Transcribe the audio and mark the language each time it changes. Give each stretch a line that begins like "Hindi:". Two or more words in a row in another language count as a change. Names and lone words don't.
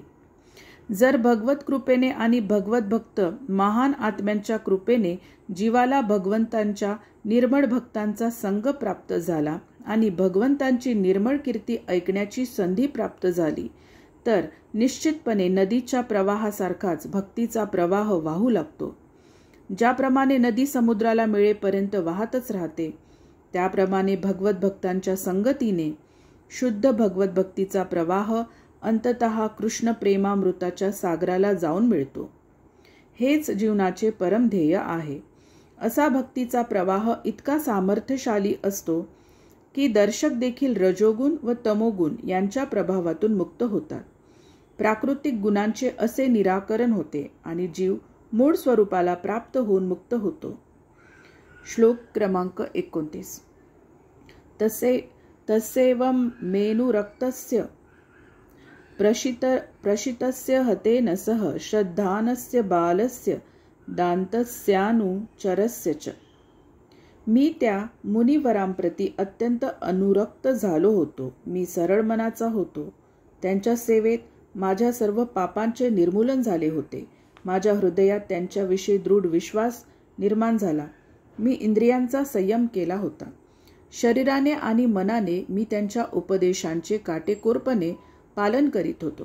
Marathi: जर भगवत कृपेने आणि भगवत भक्त महान आत्म्यांच्या कृपेने जीवाला भगवंतांच्या निर्मळ भक्तांचा संग प्राप्त झाला आणि भगवंतांची निर्मळ कीर्ती ऐकण्याची संधी प्राप्त झाली तर निश्चितपणे नदीच्या प्रवाहासारखाच भक्तीचा प्रवाह वाहू लागतो. ज्याप्रमाणे नदी समुद्राला मिळेपर्यंत वाहतच राहते त्याप्रमाणे भगवत भक्तांच्या संगतीने शुद्ध भगवत भक्तीचा प्रवाह अंततः कृष्ण प्रेमामृताच्या सागराला जाऊन मिळतो. हेच जीवनाचे परम ध्येय आहे. असा भक्तीचा प्रवाह इतका सामर्थ्यशाली असतो की दर्शक देखील रजोगुण व तमोगुण यांच्या प्रभावातून मुक्त होतात. प्राकृतिक गुणांचे असे निराकरण होते आणि जीव मूळ स्वरूपाला प्राप्त होऊन मुक्त होतो. श्लोक क्रमांक 29.
Sanskrit: तस्यैवं मेनुरक्तस्य प्रशितस्य हतेन सह श्रद्धानस्य बालस्य दान्तस्यानुचरस्य च.
Marathi: मी त्या मुनिवरांप्रती अत्यंत अनुरक्त झालो होतो. मी सरळ मनाचा होतो. त्यांच्या सेवेत माझ्या सर्व पापांचे निर्मूलन झाले होते. माझ्या हृदयात त्यांच्याविषयी दृढ विश्वास निर्माण झाला. मी इंद्रियांचा संयम केला होता. शरीराने आणि मनाने मी त्यांच्या उपदेशांचे काटेकोरपणे पालन करीत होतो.